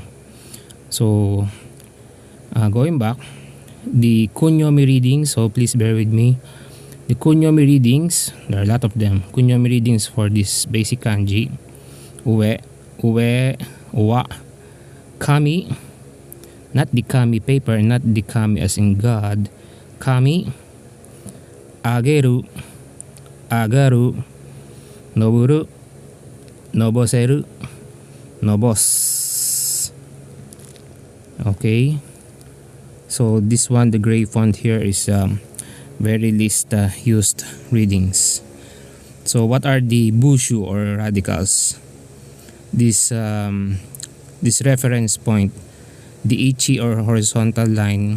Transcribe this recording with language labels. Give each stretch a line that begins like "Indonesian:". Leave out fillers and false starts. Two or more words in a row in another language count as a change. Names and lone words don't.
English: So going back, the kunyomi readings, so please bear with me. The kunyomi readings, there are a lot of them. Kunyomi readings for this basic kanji:
Japanese: ue, wa, kami,
English: not the kami paper, not the kami as in God, kami,
Japanese: ageru, agaru, noburu, noboseru, nobos.
English: Okay, so this one, the gray font here, is very least used readings. So what are the bushu or radicals? This reference point, the ichi or horizontal line.